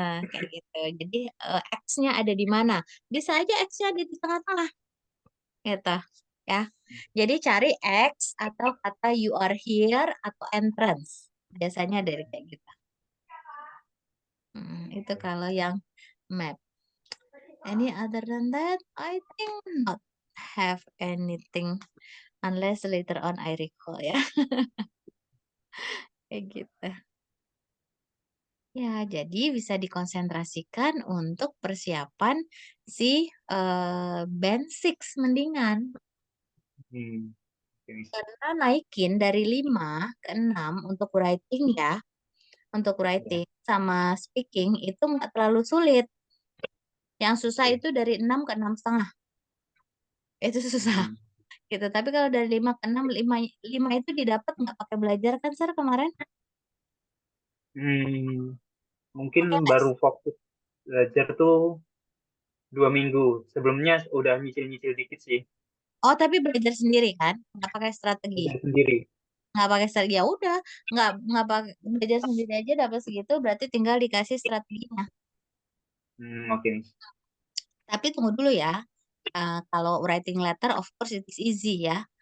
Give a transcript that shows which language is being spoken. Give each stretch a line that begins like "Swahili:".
Indonesian: kayak gitu. Jadi X-nya ada di mana? Bisa aja X-nya ada di tengah-tengah gitu ya. Jadi cari X atau kata
English: you are here
Indonesian: atau entrance. Biasanya dari kayak gitu. Itu kalau yang map.
English: Any other than that, I think not have anything unless later on I recall ya.
Indonesian: Kayak gitu. Ya, jadi bisa dikonsentrasikan untuk persiapan si band 6 mendingan. Hmm, oke, Miss. Karena naikin dari 5 ke 6 untuk writing ya. Untuk Ya, writing sama speaking itu nggak terlalu sulit. Yang susah oke. itu dari 6 ke 6,5. Itu susah Hmm, gitu. Tapi kalau dari 5 ke 6, 5 itu didapat nggak pakai belajar kan, Sir, kemarin? hmm, mungkin Pakai les. baru fokus belajar tuh 2 minggu. Sebelumnya udah nyicil-nyicil dikit sih. Oh, tapi belajar sendiri kan? Nggak pakai strategi. Belajar sendiri. Nggak pakai strategi. Ya udah, nggak pakai belajar sendiri aja dapat segitu, berarti tinggal dikasih strateginya. Oke, Miss. Tapi tunggu dulu ya. Kalau
English: writing letter, of course it is easy ya.